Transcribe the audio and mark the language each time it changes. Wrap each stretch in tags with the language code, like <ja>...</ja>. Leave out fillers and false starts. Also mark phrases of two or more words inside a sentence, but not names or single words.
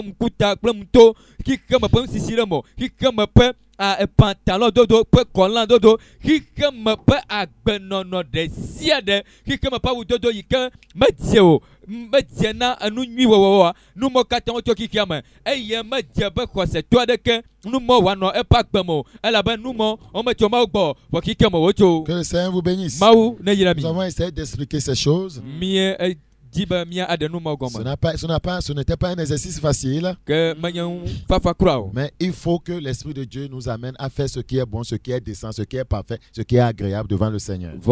<ee>ŋkuta kple ŋuto, xixeme ƒe ŋusisi ɖe mo, xixeme ƒe pantalon dodo ƒe kɔlã dodo, xixeme ƒe agbenɔnɔ ɖe sia ɖe, xixeme ƒe awu dodo yi ke medze o, medze na enu nyui wɔwɔa, nu mɔ katã wotso xixea me, eye medze be xɔsetɔ aɖeke nu mɔ wòanɔ eƒe agbe me o, elabe nu mɔ wometso Mawu gbɔ, vɔ xixea me wotso.</ee> <fr>Que le Seigneur vous bénisse.</fr> <ee>Mawu ne yra mi.</ee> <fr>Nous avons essayé d'expliquer ces choses. Ce n'était pas un exercice facile. Mais il faut que l'Esprit de Dieu nous amène à faire ce qui est bon, ce qui est décent, ce qui est parfait, ce qui est agréable devant le Seigneur.</fr>